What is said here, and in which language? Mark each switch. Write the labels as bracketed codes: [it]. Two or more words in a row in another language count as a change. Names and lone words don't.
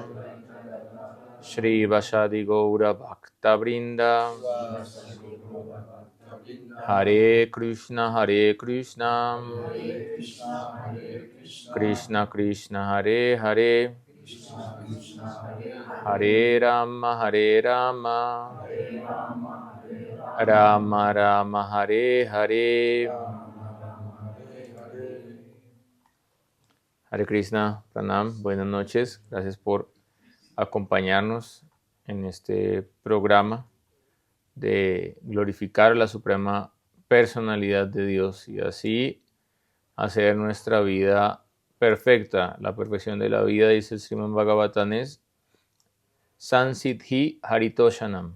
[sa] Shri Vasadi Gaura Bhakta Vrinda Hare Krishna Krishna Krishna Hare Hare Hare Rama Rama Rama Hare Hare. Hare Krishna, Pranam, [es] buenas noches. Gracias por acompañarnos en este programa de glorificar a la suprema personalidad de Dios y así hacer nuestra vida perfecta. La perfección de la vida, dice el Srimad Bhagavatam, es [sa] Sansiddhi Haritoshanam.